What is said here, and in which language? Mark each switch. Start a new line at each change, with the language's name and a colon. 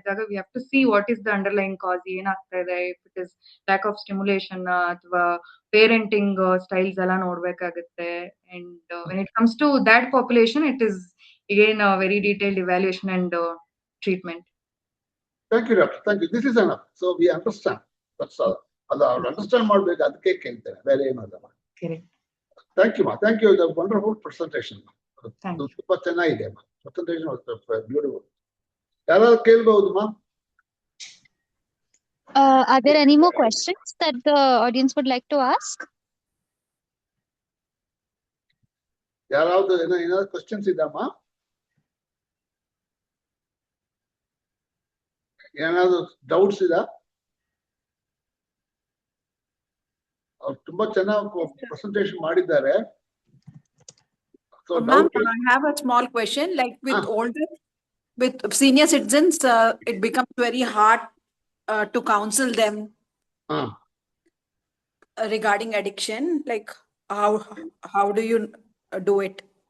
English: We have to see what is the underlying cause, if it is lack of stimulation ಅಥವಾ parenting styles
Kannada: ಎಲ್ಲ ನೋಡ್ಬೇಕಾಗುತ್ತೆ.
English: And when it comes to that population, it is again a very detailed evaluation and treatment. Thank you, doctor. Thank you. This is enough. So we understand. That's all.
Kannada: Understand ಮಾಡಬೇಕು, ಅದಕ್ಕೆ ಕೇಳ್ತೇನೆ, ಬೇರೆ ಏನಲ್ಲ.
English: Correct. Thank you, ma. Thank you. The wonderful presentation. Thank you.
Kannada: ತುಂಬಾ ಚೆನ್ನಾಗಿದೆ, presentation beautiful. ಯಾರಾದ್ರೂ ಕೇಳ್ಬಹುದು ಮಾ?
English: Are there any more questions that the audience would like to ask?
Kannada: ಯಾರಾவது ಏನಾದ್ರು ಕ್ವಶನ್ಸ್ ಇದ್ದಮ್ಮ? ಏನಾದ್ರು ಡೌಟ್ಸ್ ಇದಾ? ಅವ್ರು ತುಂಬಾ ಚೆನ್ನಾಗಿ ಪ್ರೆಸೆಂಟೇಶನ್ ಮಾಡಿದ್ದಾರೆ.
English: Ma'am, I have a small question. Like with senior citizens, it becomes very hard to counsel them regarding addiction. Like how do you do it?